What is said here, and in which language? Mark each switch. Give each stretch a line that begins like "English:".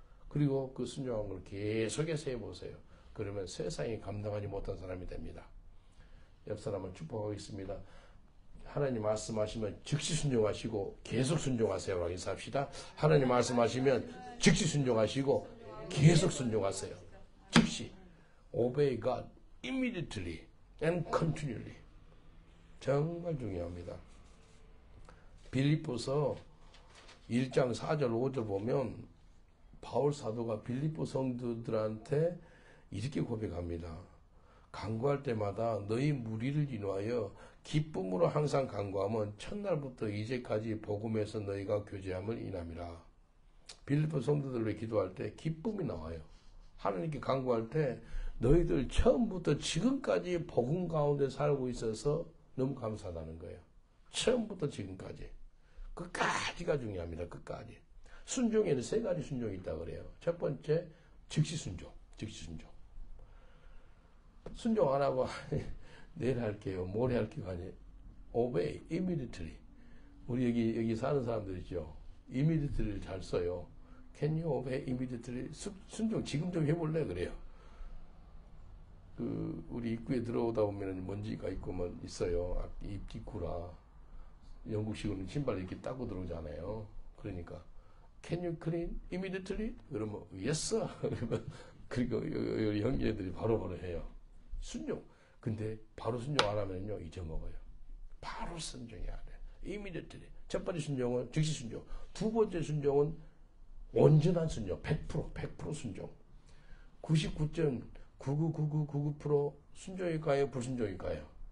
Korean: 그리고 그 순종한 걸 계속해서 해보세요. 그러면 세상이 감당하지 못한 사람이 됩니다. 옆 사람을 축복하겠습니다. 하나님 말씀하시면 즉시 순종하시고 계속 순종하세요 라고 인사합시다. 하나님 말씀하시면 즉시 순종하시고 계속 순종하세요. 즉시.
English: Obey God immediately and continually.
Korean: 정말 중요합니다. 빌립보서 1장 4절 5절 보면 바울 사도가 빌립보 성도들한테 이렇게 고백합니다. 간구할 때마다 너희 무리를 인하여 기쁨으로 항상 간구하면 첫날부터 이제까지 복음에서 너희가 교제함을 인함이라. 빌립보 성도들을 기도할 때 기쁨이 나와요. 하나님께 간구할 때 너희들 처음부터 지금까지 복음 가운데 살고 있어서 너무 감사하다는 거예요. 처음부터 지금까지. 끝까지가 중요합니다. 끝까지. 순종에는 세 가지 순종이 있다고 그래요. 첫 번째, 즉시 순종. 순종 안 하고 내일 할게요. 모레 할게요.
English: 아니, obey, immediately.
Korean: 우리 여기 사는 사람들이죠. immediately를 잘 써요.
English: Can you obey immediately?
Korean: 순종 지금 좀 해볼래? 그래요. 우리 입구에 들어오다 보면은 먼지가 있고 뭐 있어요. 입기구라. 영국식으로는 신발 이렇게 닦고 들어오잖아요. 그러니까
English: Can you clean immediately?
Korean: 그러면
English: yes sir.
Korean: 그리고 형제들이 바로바로 해요. 순종. 근데 바로 순종 안 하면요 잊어먹어요. 바로 순종해야 돼. immediately. 첫 번째 순종은 즉시 순종. 두 번째 순종은 온전한 순종. 100% 순종. 99.999999% 순종일까요? 불순종일까요?